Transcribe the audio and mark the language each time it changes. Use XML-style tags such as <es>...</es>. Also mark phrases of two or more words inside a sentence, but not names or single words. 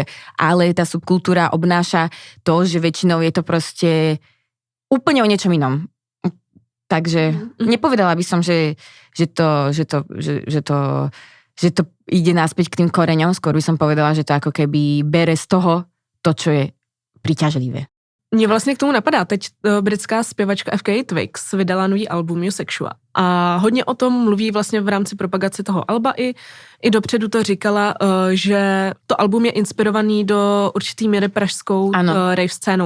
<sk>Ale tá subkultúra obnáša to, že väčšinou je to proste úplne o niečom inom. Takže nepovedala by som, že to ide naspäť k tým koreňom, skôr by som povedala, že to ako keby bere z toho to, čo je príťažlivé.</sk> <cs>Mě vlastně k tomu napadá, teď britská zpěvačka FK Twigs vydala nový album New Sexual a hodně o tom mluví vlastně v rámci propagace toho alba i dopředu to říkala, že to album je inspirovaný do určitý míry pražskou rave scénou.</cs>